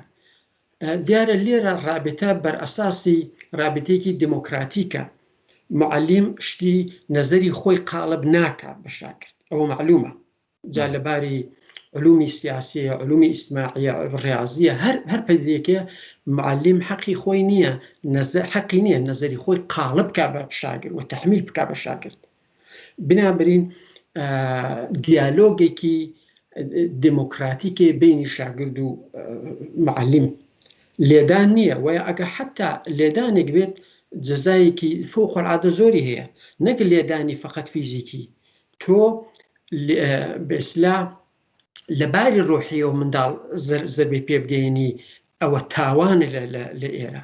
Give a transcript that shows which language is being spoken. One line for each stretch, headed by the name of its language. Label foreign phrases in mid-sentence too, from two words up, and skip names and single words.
Central Kurdish: دیارە لێرە رابطە بەر ئەساسی رابطەیەکی دموکراتیکە، معلم شتی نەزەری خۆی قاڵب ناکات بە شاگرد، ئەوە معلومە. جا لەباری علومی سیاسیە، علومی ئیجتیماعیە، ڕیاضیە، هەر پەدیدەیەکە معلم حەقی خۆی نییە، حەقی نییە نەزەری خۆی قاڵب بکا بە شاگرد و تەحمیل بکا بە شاگرد. بنابراین دیالۆگێکی دموکراتیکێ بینی شاگرد و معلم لێدان نییە، وە ئەگە حتا لێدانێک بێت جەزایەکی فوقالعادە زۆری هەیە، نەک لێدانی فقط فیزیکی. تۆ بەئیسلاح لەباری ڕۆحیەوە منداڵ زەربەی پێ بگەێنی ئەوە تاوانە لە ئێرە.